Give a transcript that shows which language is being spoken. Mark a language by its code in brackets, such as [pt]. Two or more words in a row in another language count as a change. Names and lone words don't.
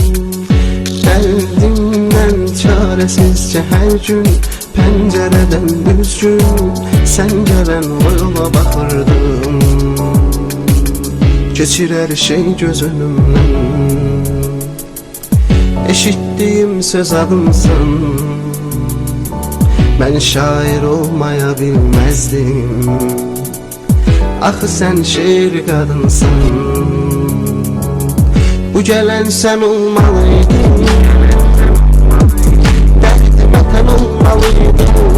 [az] Dərdimdən çarəsizcə hər gün pəncərədən üzgün sən gələn o yola baxırdım. Keçir hər şey göz önümdən, eşitdiyim söz adımsın. [tr] Ben şair olmaya bilmezdim. Axı sen şiir kadınsın. Bu gelen sen olmalıydın. Derdime ten olmalıydın.